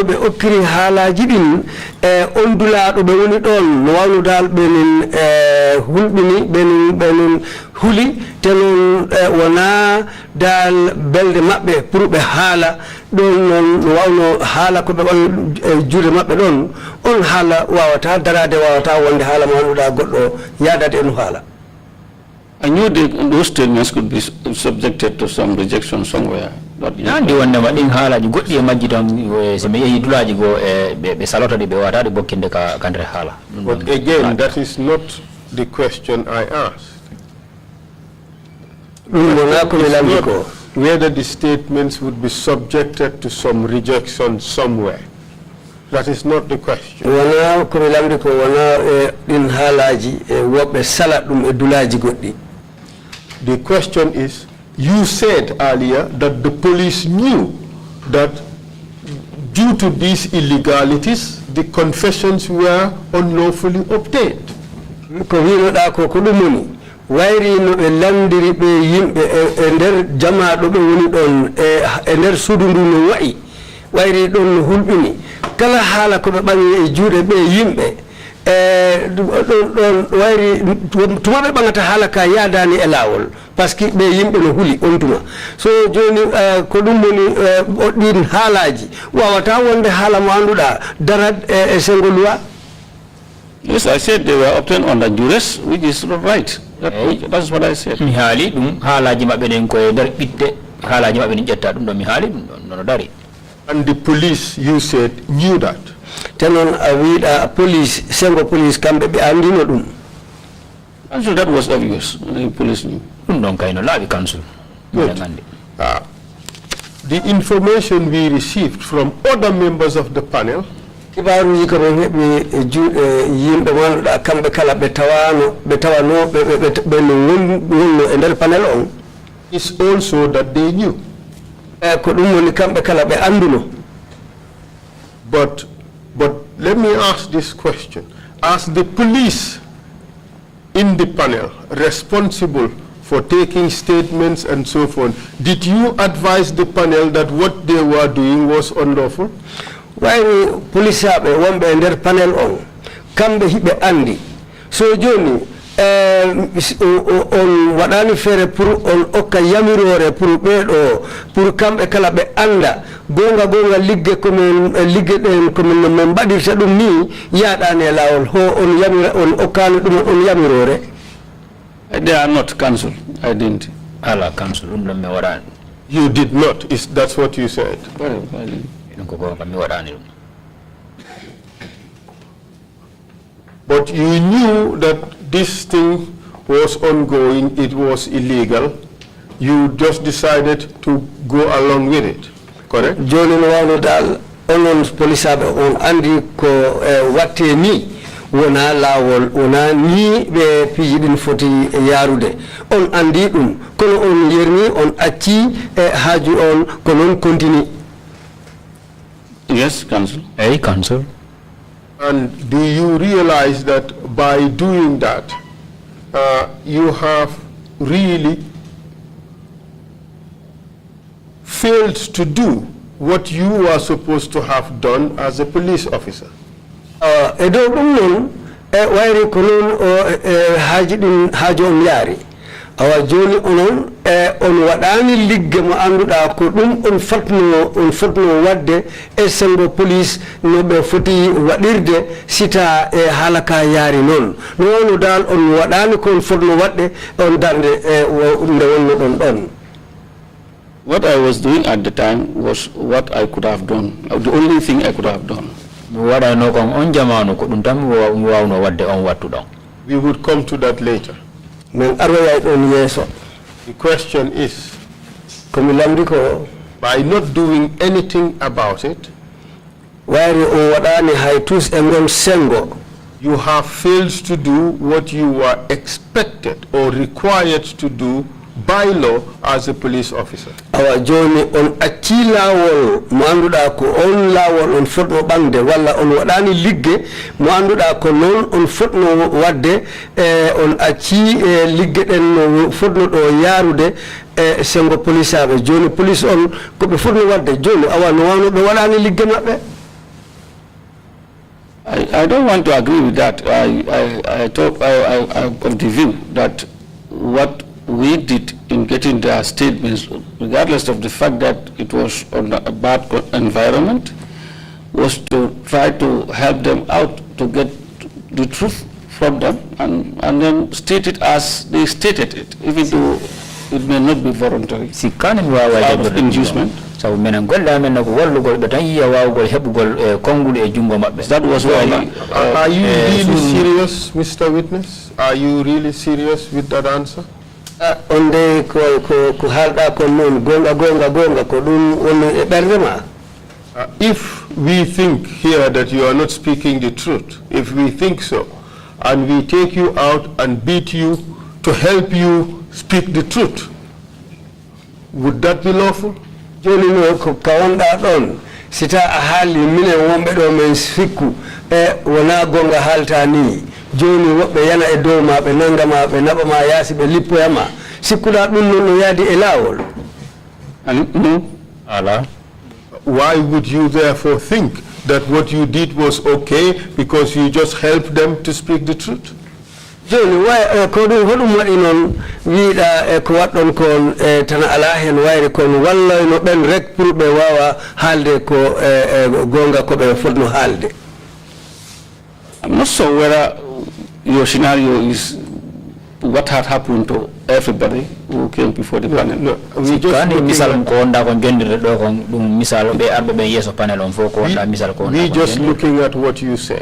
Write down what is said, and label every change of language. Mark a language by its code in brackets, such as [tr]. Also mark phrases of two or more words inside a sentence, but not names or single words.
[ff] be okkiri haalaji din ondulaado be woni don no wawno dal benin hulbini benin huli tenon wona dal belde mabbe pour be haala don non no wawno haala ko be on juude mabbe don on haala wawata darade wawata wonde haala manduda goddo yadade no haala. [en] I knew those statements could be subjected to some rejection somewhere. [ff] Nandi wonde madin haalaji goddi e majji tan se me yehi dulaji go be salota de be wata de bokkinde ka kandre haala. [en] But again, that is not the question I asked. Whether the statements would be subjected to some rejection somewhere. That is not the question. The question is, you said earlier that the police knew that due to these illegalities, the confessions were unlawfully obtained. [ff] Wairi no be landiri be yimbe ender jama do be woni don ender sudundu no wa'i wairi don hulbini kala hala ko be bangi e juude be yimbe don wairi tuma be bangata hala ka yadani e lawol parce que be yimbe no huli on tuma so joni ko dum woni din halaji wawata wonde hala mo anduda dara e sengolwa. [en] Yes, I said they were obtained under duress, which is not right. That's what I said. [ff] Mi haali dum haalaji mabbe den ko dar bitte haalaji mabbe ni jetta dum do mi haali no dari. [en] And the police, you said, knew that. [ff] Tenon awida police sengo police kambe be andino dum. [en] And so that was obvious. The police knew. Don't kind of labi council. Good. The information we received from other members of the panel [ff] kibaru yiko yimbe wonda kambe kala be tawano be no ender panel on [en] is also that they knew. [ff] Ko dum woni kambe kala be anduno. [en] But let me ask this question. As the police in the panel responsible for taking statements and so forth, did you advise the panel that what they were doing was unlawful? [ff] Why police abe wombe nder panel on kambe hibe andi so joni on wadani fere pour on okka yamirore pour bedo pour kambe kala be anda gonga ligge comme men badirta dum ni yadane lawol ho on yamira on okkano dum on yamirore. [en] They are not cancelled. I didn't. [ff] Ala cancel dum me wadani. [en] You did not. Is that's what you said? Well, I didn't. But you knew that this thing was ongoing, it was illegal. You just decided to go along with it, correct? [ff] Joni no wano dal onon police abe on andi ko watte ni wona lawol wona ni be pijidin foti yarude on andi dum kono on yerni on acci haaju on konon continue. [en] Yes, Council. Hey, Council. And do you realize that by doing that, you have really failed to do what you are supposed to have done as a police officer? [ff] Edo dum wairi konon haji on yari awa joni onon on wadani ligge mo anduda ko dum on fatno wadde e sengo police no be foti wadirde sita e halaka yari non no dal on wadani ko fatno wadde on darde nde wonno don. [en] What I was doing at the time was what I could have done. The only thing I could have done. [ff] Wada no kon on jamanu ko dum tam wawno wadde on wattu don. [en] We would come to that later. The question is, by not doing anything about it, you have failed to do what you were expected or required to do by law as a police officer. [ff] Awa joni on acci lawol mo anduɗa ko on lawol on fotno ɓangde walla on waɗani ligge mo anduɗa ko noon on fotno wadde on acci ligge ɗen no fotno ɗo yarude sengo police aɓe joni police on koɓe fotno wadde joni awa no wano ɓe waɗani ligge maɓɓe. [en] I don't want to agree with that. I'm of the view that what we did in getting their statements, regardless of the fact that it was on a bad environment, was to try to help them out to get the truth from them and then state it as they stated it, even though it may not be voluntary. Out of inducement. [ff] So menen golla men ko wallugol be tan yiya wawugol hebugol kongul e jungo mabbe. [en] That was why. Are you really serious, Mr. Witness? Are you really serious with that answer? [ff] Onde ko halda ko non gonga ko dum won e berdema. [en] If we think here that you are not speaking the truth, if we think so, and we take you out and beat you to help you speak the truth, would that be lawful? [ff] Joni no ko kawanda don sita a hali mine wombe do men fikku wona gonga halta ni joni wobbe yana e dow maɓe nanga maɓe naba ma yasi be lippoyama sikkuɗa ɗum non no yaadi e lawol. [en] No. [ff] Allah. [en] Why would you therefore think that what you did was okay because you just helped them to speak the truth? [ff] Joni way ko ɗum hoɗum waɗi noon wiiɗa ko waɗɗon kon tan ala hen wayre kon walla no ɓen rek pour ɓe wawa haalde ko gonga ko ɓe fotno haalde. [en] I'm not sure whether your scenario is what had happened to everybody who came before the panel. No, we just looking at what you said.